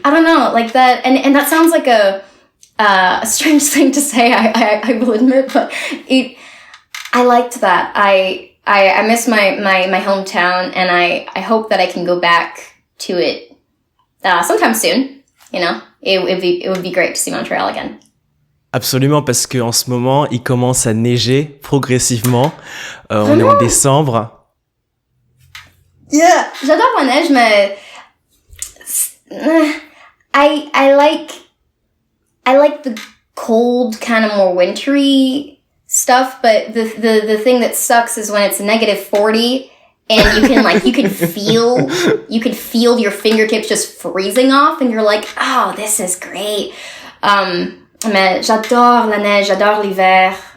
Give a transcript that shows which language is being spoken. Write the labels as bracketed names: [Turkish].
[English] I don't know, like that. And that sounds like a strange thing to say, I will admit, but I liked that. I miss my hometown, and I hope that I can go back to it sometime soon. You know, it would be great to see Montreal again. [French] Absolument, parce qu'en ce moment, il commence à neiger progressivement. On est en décembre. [English] Yeah, [French] j'adore la neige, mais [English] I like the cold, kind of more wintry stuff. But the thing that sucks is when it's -40 and you can feel your fingertips just freezing off, and you're like, oh, this is great. [French] Mais j'adore la neige, j'adore l'hiver.